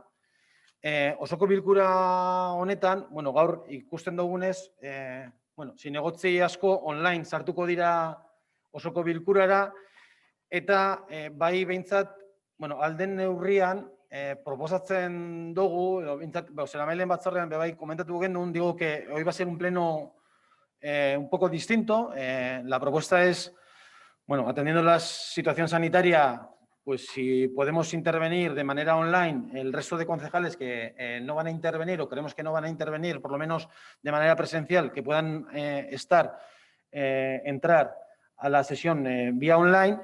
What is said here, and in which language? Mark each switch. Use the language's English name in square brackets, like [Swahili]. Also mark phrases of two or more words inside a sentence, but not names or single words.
[Basque] Osoko bilkura honetan, gaur ikusten dugunez, zinegotzi asko online sartuko dira osoko bilkurara, eta bai behintzat, alden neurrian, proposatzen dugu, behintzat, zeramailen batzorrean bai komentatu genuen, [Spanish] digo que hoy va a ser un pleno un poco distinto. La propuesta es, atendiendo la situación sanitaria, pues si podemos intervenir de manera online, el resto de concejales que no van a intervenir o creemos que no van a intervenir, por lo menos de manera presencial, que puedan entrar a la sesión vía online.